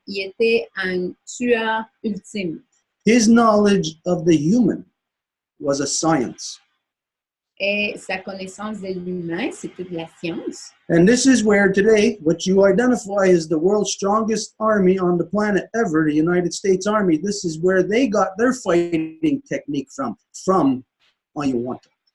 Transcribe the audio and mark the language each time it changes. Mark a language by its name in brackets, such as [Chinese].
[French] Il était un tueur ultime. [English] His knowledge of the human was a science. [French] Et sa connaissance de l'humain, c'était de la science. [English] And this is where today, what you identify as the world's strongest army on the planet ever, the United States Army, this is where they got their fighting technique from Hiawatha.